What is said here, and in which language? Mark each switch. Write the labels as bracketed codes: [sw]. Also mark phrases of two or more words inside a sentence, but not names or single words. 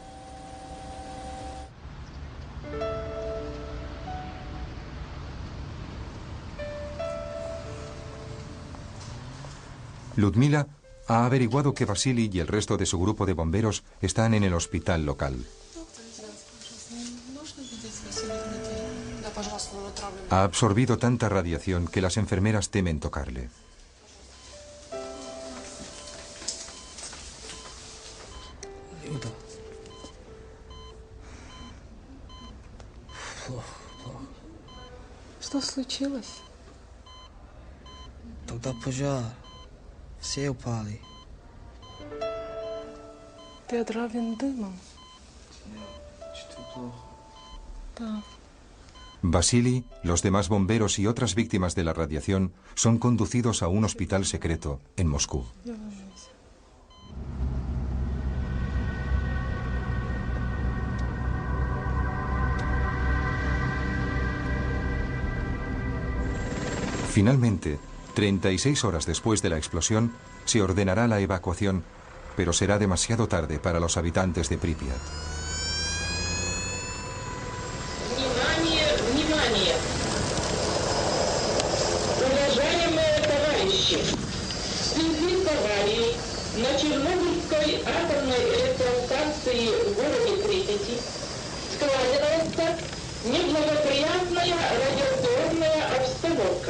[es] Ludmila ha averiguado que Vasily y el resto de su grupo de bomberos están en el hospital local. Ha absorbido tanta radiación que las enfermeras temen tocarle. [ru] Что случилось? Тогда пожар. Все упали. Ты отравлен дымом. Да. [es] Vasily, los demás bomberos y otras víctimas de la radiación son conducidos a un hospital secreto en Moscú. Finalmente, 36 horas después de la explosión, se ordenará la evacuación, pero será demasiado tarde para los habitantes de Pripyat. [ru] Внимание! Уважаемые товарищи, в связи с аварией на Чернобыльской атомной электростанции в городе Припяти складывается неблагоприятная радиационная обстановка.